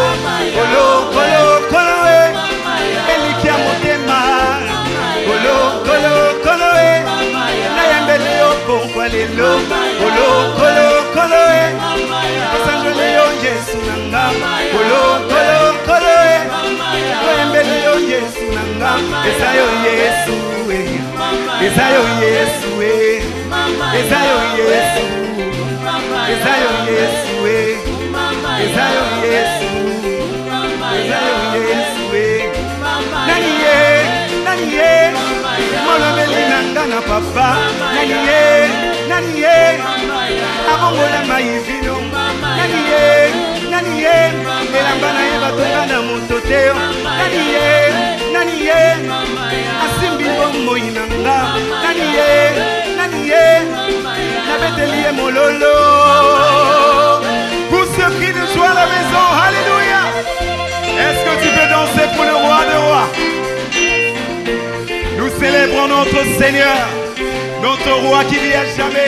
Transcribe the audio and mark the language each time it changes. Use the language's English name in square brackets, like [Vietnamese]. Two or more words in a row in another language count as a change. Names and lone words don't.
[Lingala] Kolo kolo kolo Elikia motema. Kolo kolo kolo na yembele yobonkwa lelo. Kolo kolo kolo sanjola yo Yesu nanga. Kolo kolo kolo yembele yo Yesu nanga. Esayo Yesu Esayo Yesu Esayo Yesu Esayo Yesu Esayo Yesu Esayo Yesu Naniye Molomeli nanga na papa Naniye Abongola maivino Naniye Elamba na yeba tonga na mototeo Naniye Asimbi bombo inanga Naniye Nabetelie mololo. [French] Pour ceux qui ne jouent à la maison, alléluia. Est-ce que tu peux danser pour le roi des rois? Nous célébrons notre Seigneur, notre roi qui vit à jamais.